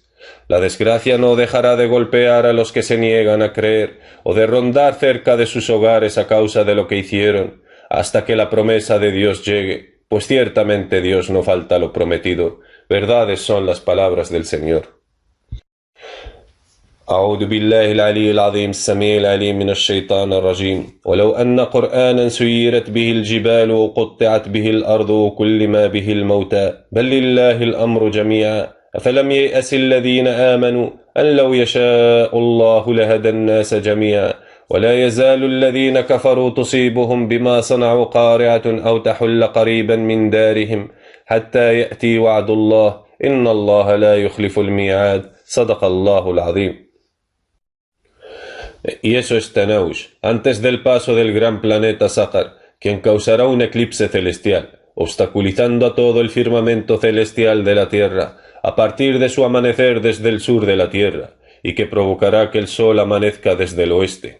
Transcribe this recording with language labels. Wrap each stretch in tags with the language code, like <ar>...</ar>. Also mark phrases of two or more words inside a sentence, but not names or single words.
<es>La desgracia no dejará de golpear a los que se niegan a creer o de rondar cerca de sus hogares a causa de lo que hicieron, hasta que la promesa de Dios llegue, pues ciertamente Dios no falta lo prometido. Verdades son las palabras del Señor.</es> <ar>أعوذ بالله العلي العظيم السميع العليم من الشيطان الرجيم ولو أن قرآنا سيرت به الجبال وقطعت به الأرض وكل ما به الموتى بل لله الأمر جميعا أفلم ييأس الذين آمنوا أن لو يشاء الله لهدى الناس جميعا ولا يزال الذين كفروا تصيبهم بما صنعوا قارعة أو تحل قريبا من دارهم حتى يأتي وعد الله إن الله لا يخلف الميعاد صدق الله العظيم.</ar> <es>Y eso es Tanaush, antes del paso del gran planeta Sahar, quien causará un eclipse celestial, obstaculizando a todo el firmamento celestial de la Tierra, a partir de su amanecer desde el sur de la Tierra, y que provocará que el Sol amanezca desde el oeste.</es>